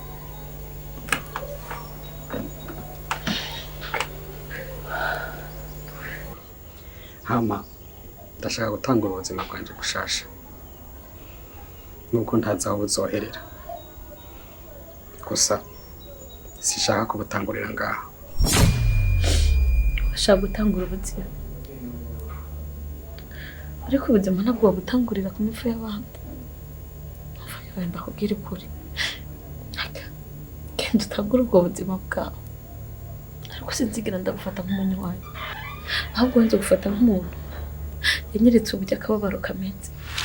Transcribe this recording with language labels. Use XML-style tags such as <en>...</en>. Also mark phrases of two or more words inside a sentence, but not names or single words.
<rn>Hama ndashaka gutangura ubuzima bwanje gushasha, nuko ntazi aho buzoherera. Gusa sishaka kubutangurira ngaha. Washaka gutangura ubuzima, ariko ubuzima ntabwo wabutangurira ku mifu y'abandi. Wenda kubwira ukuri, genda utangure ubwo buzima bwawe, ariko sinzigera ndagufata nk'umunywanyi, ahubwo nze gufata nk'umuntu yanyeretse uburyo akababaro kameze.</rn>